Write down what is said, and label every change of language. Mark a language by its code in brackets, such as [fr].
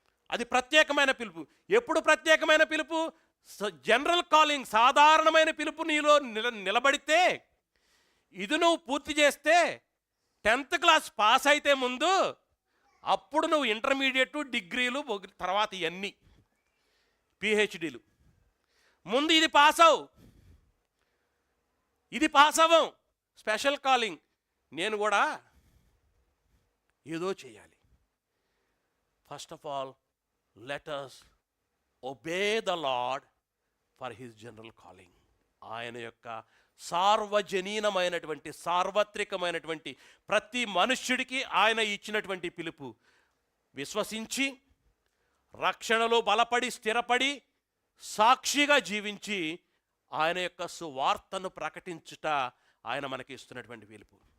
[te] అది ప్రత్యేకమైన పిలుపు. ఎప్పుడు ప్రత్యేకమైన పిలుపు? జనరల్ కాలింగ్, సాధారణమైన పిలుపు నీలో నిలబడితే, ఇది నువ్వు పూర్తి చేస్తే 10th క్లాస్ పాస్ అయితే ముందు, అప్పుడు నువ్వు ఇంటర్మీడియట్, డిగ్రీలు, తర్వాత ఇవన్నీ పిహెచ్డీలు. ముందు ఇది పాస్ అవ్వు, ఇది పాస్ అవ్వం. [en] special calling, [te] నేను కూడా ఏదో చేయాలి. [en] First of all let us obey the Lord for his general calling. [te] ఆయన యొక్క సార్వజనీనమైనటువంటి సార్వత్రికమైనటువంటి ప్రతి మనుష్యుడికి ఆయన ఇచ్చినటువంటి పిలుపు విశ్వసించి రక్షణలో బలపడి స్థిరపడి సాక్షిగా జీవించి ఆయన యొక్క సువార్తను ప్రకటించుట ఆయన మనకి ఇస్తున్నటువంటి పిలుపు.